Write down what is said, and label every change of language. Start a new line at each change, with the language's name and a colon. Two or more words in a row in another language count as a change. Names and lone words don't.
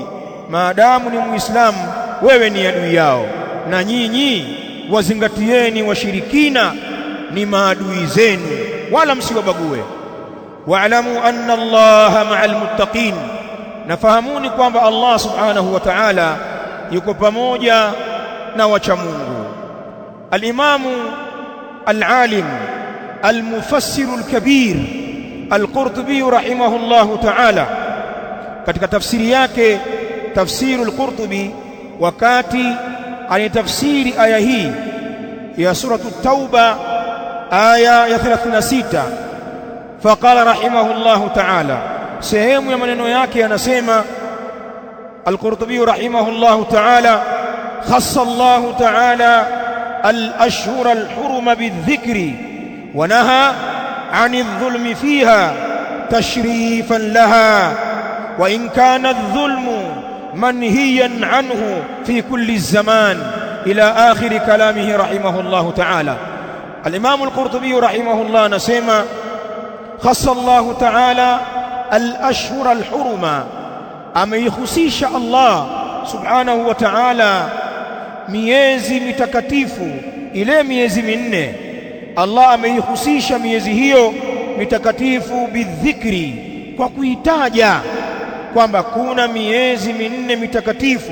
Swahili: Maadamu ni Muislamu, wewe ni adui yao, na nyinyi wazingatieni washirikina ni maadui zenu, wala msiwabague.
Arabic: واعلموا أن الله مع المتقين,
Swahili: nafahamuni kwamba Allah
Arabic: سبحانه وتعالى
Swahili: yuko pamoja na wacha Mungu.
Arabic: الإمام العالم المفسر الكبير
Swahili: al-Qurtubi
Arabic: رحمه الله تعالى
Swahili: katika tafsiri yake Tafsir al-Qurtubi, wakati anatafsiri aya hii ya suratu Tauba aya ya 36,
Arabic: فقال رحمه الله تعالى,
Swahili: sehemu ya maneno yake anasema al-Qurtubi
Arabic: رحمه الله تعالى, خص الله تعالى الأشهر الحرم بالذكر ونهى عن الظلم فيها تشريفا لها وإن كان الظلم منهيا عنه في كل زمان إلى آخر كلامه رحمه الله تعالى.
Swahili: Al-Imam al-Qurtubi rahimahullah anasema
Arabic: خص الله تعالى الأشهر الحرم,
Swahili: ameihusisha Allah
Arabic: سبحانه وتعالى
Swahili: miezi mitakatifu, ile miezi minne Allah ameihusisha miezi hiyo mitakatifu bidhikri, kwa kuitaja kwamba kuna miezi minne mitakatifu.